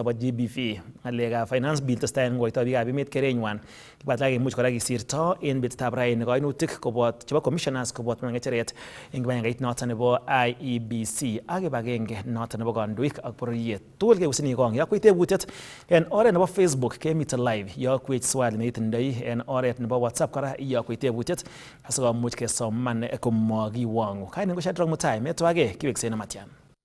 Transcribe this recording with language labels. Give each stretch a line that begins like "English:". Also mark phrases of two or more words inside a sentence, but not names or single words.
Kalenjin: bo GBV ngalekab
English: finance bill
Kalenjin: testai en koito biikab emet kerenywan kibwat lake imuch kora kisirto en betutab raini kainutik kobot chebo commissioners kobot ngecheret en kibagengeit noton nebo IEBC ak kibagenge noton nebo kandoik ak bororiet tugul keusini kong yakwech tebutiet en oret nebo Facebook kemiten live yakwech swali neitindoi en oret nebo WhatsApp kora yakwech tebutiet asikomuch kesoman komakiwangu kainen ko Shadrack Mutai metwage kiweksei na Matian.